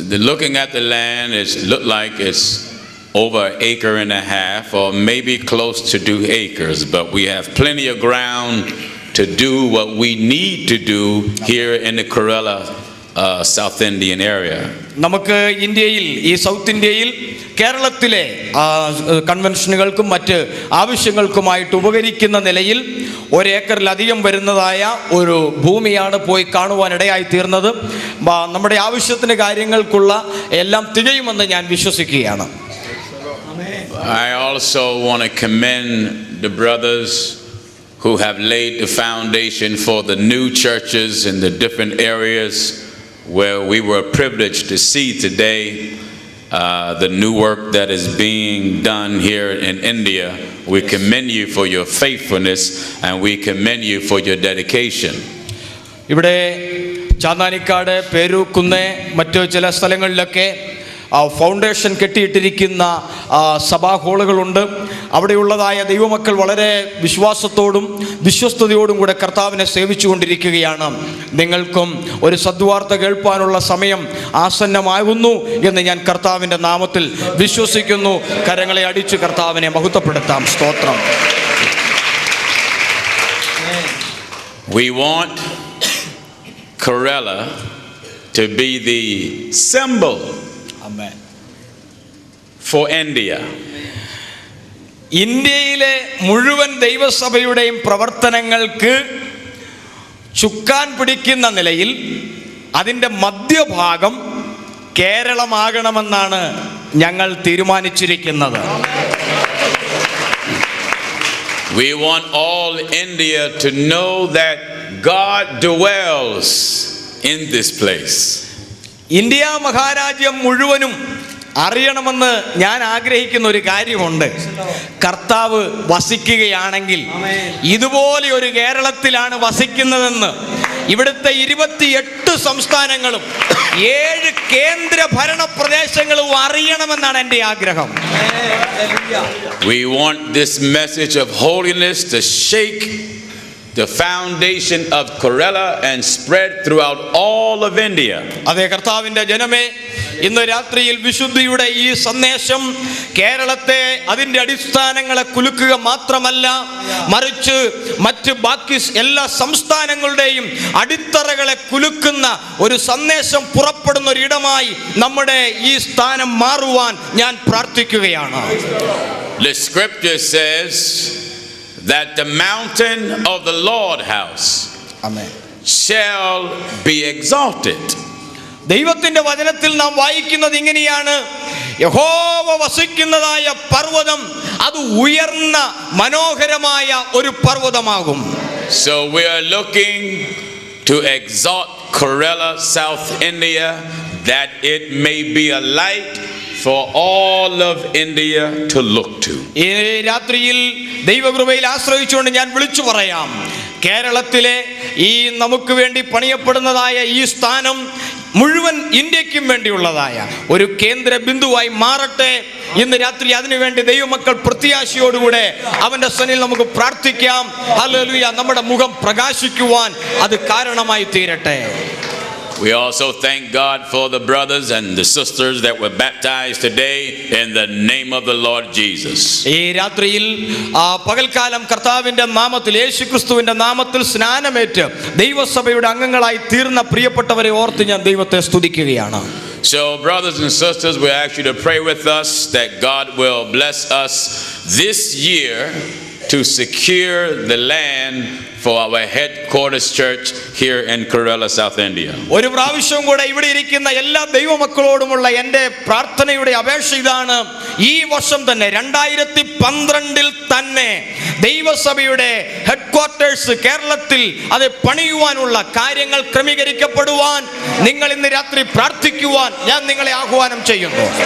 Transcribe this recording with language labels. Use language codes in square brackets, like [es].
[en] Looking at the land, it looked like it's over an acre and a half, or maybe close to 2 acres, but we have plenty of ground to do what we need to do here in the Kerala South Indian area. [ml] നമുക്ക് ഇന്ത്യയിൽ, ഈ south ഇന്ത്യയിൽ, കേരളത്തിലെ കൺവെൻഷനുകൾക്കും മറ്റ് ആവശ്യങ്ങൾക്കുമായിട്ട് ഉപകരിക്കുന്ന നിലയിൽ 1 ഏക്കറിലധികം വരുന്നതായ ഒരു ഭൂമിയാണ് പോയി കാണുവാനിടയായി തീർന്നത്. നമ്മുടെ ആവശ്യത്തിന് കാര്യങ്ങൾക്കുള്ള എല്ലാം തികയുമെന്ന് ഞാൻ വിശ്വസിക്കുകയാണ്. [en] I also want to commend the brothers who have laid the foundation for the new churches in the different areas where we were privileged to see today the new work that is being done here in India. We commend you for your faithfulness and we commend you for your dedication. [ml] ഇവിടെ ചാന്താനിക്കാട്, പേരൂക്കുന്ന്, മറ്റു ചില സ്ഥലങ്ങളിലൊക്കെ foundation കെട്ടിയിട്ടിരിക്കുന്ന സഭാ ഹാളുകളുണ്ട്. അവിടെയുള്ളതായ ദൈവമക്കൾ വളരെ വിശ്വാസത്തോടും വിശ്വസ്തയോടും കൂടെ കർത്താവിനെ സേവിച്ചുകൊണ്ടിരിക്കുകയാണ്. നിങ്ങൾക്കും ഒരു സദ്വാർത്ത കേൾപ്പാനുള്ള സമയം ആസന്നമാകുന്നു എന്ന് ഞാൻ കർത്താവിൻ്റെ നാമത്തിൽ വിശ്വസിക്കുന്നു. കരങ്ങളെ അടിച്ച് കർത്താവിനെ മഹത്വപ്പെടുത്താം. സ്തോത്രം. [en] We want Kerala to be the symbol for India. [ml] ഇന്ത്യയിലെ മുഴുവൻ ദൈവസഭയുടെയും പ്രവർത്തനങ്ങൾക്ക് ചുക്കാൻ പിടിക്കുന്ന നിലയിൽ അതിൻ്റെ മധ്യഭാഗം കേരളമാകണമെന്നാണ് ഞങ്ങൾ തീരുമാനിച്ചിരിക്കുന്നത്. [en] We want all India to know that God dwells in this place. [ml] India മഹാരാജ്യം മുഴുവനും അറിയണമെന്ന് ഞാൻ ആഗ്രഹിക്കുന്ന ഒരു കാര്യമുണ്ട്. കർത്താവ് വസിക്കുകയാണെങ്കിൽ ഇതുപോലെ ഒരു കേരളത്തിലാണ് വസിക്കുന്നതെന്ന് ഇവിടുത്തെ 28 സംസ്ഥാനങ്ങളും 7 കേന്ദ്ര ഭരണ പ്രദേശങ്ങളും അറിയണമെന്നാണ് എൻ്റെ ആഗ്രഹം. [en] We want this message of holiness to shake the foundation of Kerala and spread throughout all of India. [ml] അതേ കർത്താവിൻ്റെ ജനമേ, ഇന്ന് രാത്രിയിൽ വിശുദ്ധിയുടെ ഈ സന്ദേശം കേരളത്തെ അതിൻ്റെ അടിസ്ഥാനങ്ങളെ കുലുക്കുക മാത്രമല്ല, മറിച്ച് മറ്റ് ബാക്കി എല്ലാ സംസ്ഥാനങ്ങളുടെയും അടിത്തറകളെ കുലുക്കുന്ന ഒരു സന്ദേശം പുറപ്പെടുന്ന ഒരിടമായി നമ്മുടെ ഈ സ്ഥാനം മാറുവാൻ ഞാൻ പ്രാർത്ഥിക്കുകയാണ്. [en] The scripture says that the mountain of the Lord house shall be exalted. [ml] ദൈവത്തിന്റെ വചനത്തിൽ നാം വായിക്കുന്നത് ഇങ്ങനെയാണ്: യഹോവ വസിക്കുന്നതായ പർവ്വതം അത് ഉയർന്ന മനോഹരമായ ഒരു പർവ്വതമാകും. [en] So we are looking to exalt Kerala, South India, that it may be a light for all of India to look to. [ml] ഈ രാത്രിയിൽ ദൈവകൃപയിൽ ആശ്രയിച്ചുകൊണ്ട് ഞാൻ വിളിച്ചു പറയാം, കേരളത്തിലെ ഈ നമുക്ക് വേണ്ടി പണിയപ്പെടുന്നതായ ഈ സ്ഥാനം മുഴുവൻ ഇന്ത്യക്കും വേണ്ടിയുള്ളതായ ഒരു കേന്ദ്ര ബിന്ദുവായി മാറട്ടെ. ഇന്ന് രാത്രി അതിനുവേണ്ടി ദൈവമക്കൾ പ്രത്യാശയോടുകൂടെ അവന്റെ സന്നിധിയിൽ നമുക്ക് പ്രാർത്ഥിക്കാം. ഹല്ലേലൂയ. നമ്മുടെ മുഖം പ്രകാശിക്കുവാൻ അത് കാരണമായി തീരട്ടെ. [en] We also thank God for the brothers and the sisters that were baptized today in the name of the Lord Jesus. [ml] ഈ രാത്രിയിൽ പകൽക്കാലം കർത്താവിന്റെ നാമത്തിൽ, യേശുക്രിസ്തുവിന്റെ നാമത്തിൽ സ്നാനമേറ്റ് ദൈവസഭയുടെ അംഗങ്ങളായി തീർന്ന പ്രിയപ്പെട്ടവരെ ഓർത്ത് ഞാൻ ദൈവത്തെ സ്തുതിക്കുകയാണ്. [en] So brothers and sisters, we ask you to pray with us that God will bless us this year to secure the land for our headquarters church here in Kerala, South India. [ml] ഒരു പ്രാവശ്യം കൂടെ ഇവിടെ ഇരിക്കുന്ന എല്ലാ ദൈവമക്കളോടുമുള്ള എൻ്റെ പ്രാർത്ഥനയുടെ അപേക്ഷ ഇതാണ്. ഈ വർഷം തന്നെ 2012 തന്നെ ദൈവസഭയുടെ ഹെഡ്ക്വാർട്ടേഴ്സ് കേരളത്തിൽ അത് പണിയുവാനുള്ള കാര്യങ്ങൾ ക്രമീകരിക്കപ്പെടുവാൻ നിങ്ങൾ ഇന്ന് രാത്രി പ്രാർത്ഥിക്കുവാൻ ഞാൻ നിങ്ങളെ ആഹ്വാനം ചെയ്യുന്നു.